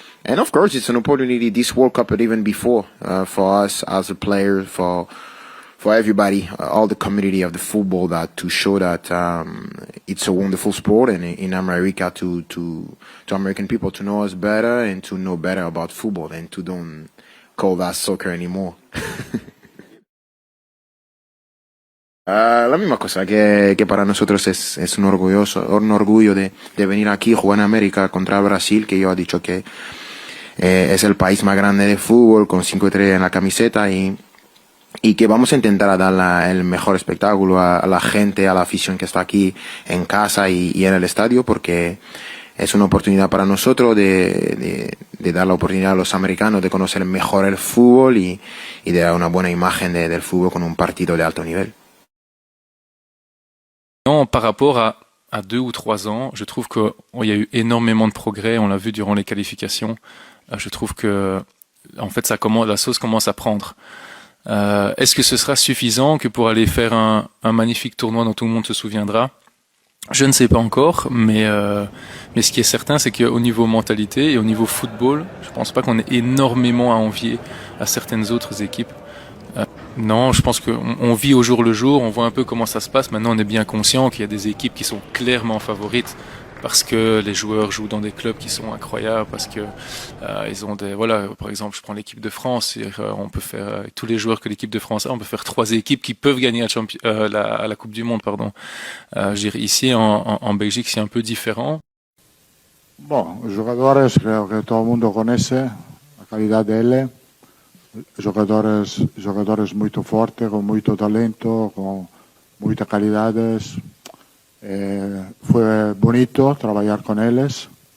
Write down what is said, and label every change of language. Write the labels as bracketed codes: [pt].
[en] And of course, it's an opportunity this World Cup, but even before, for us as a player, for everybody, all the community of the football, that to show that it's a wonderful sport, and in America to American people to know us better and to know better about football and to don't call that soccer anymore. [es] La misma cosa que para nosotros es un orgullo de venir aquí, jugar en América contra Brasil, que yo he dicho que es el país más grande de fútbol, con 5 estrellas en la camiseta y que vamos a intentar a dar el mejor espectáculo a la gente, a la afición que está aquí en casa y en el estadio, porque es una oportunidad para nosotros de dar la oportunidad a los americanos de conocer mejor el fútbol y de dar una buena imagen del fútbol con un partido de alto nivel. [fr] Non, par rapport à 2 ou 3 ans, je trouve qu'il y a eu énormément de progrès. On l'a vu durant les qualifications. Je trouve que, en fait, la sauce commence à prendre. Est-ce que ce sera suffisant que pour aller faire un magnifique tournoi dont tout le monde se souviendra? Je ne sais pas encore, mais ce qui est certain, c'est qu'au niveau mentalité et au niveau football, je pense pas qu'on ait énormément à envier à certaines autres équipes. Non, je pense qu'on vit au jour le jour, on voit un peu comment ça se passe. Maintenant, on est bien conscient qu'il y a des équipes qui sont clairement favorites parce que les joueurs jouent dans des clubs qui sont incroyables, parce que ils ont voilà, par exemple, je prends l'équipe de France, on peut faire avec tous les joueurs que l'équipe de France a, on peut faire 3 équipes qui peuvent gagner la Coupe du Monde, pardon. Je dirais ici en Belgique, c'est un peu différent. [es] Bon, jugadores creo que todo el mundo conoce la calidad de él. [pt] Jogadores muito fortes, [es] con mucho talento, con muchas calidades. Fue bonito trabajar con ellos.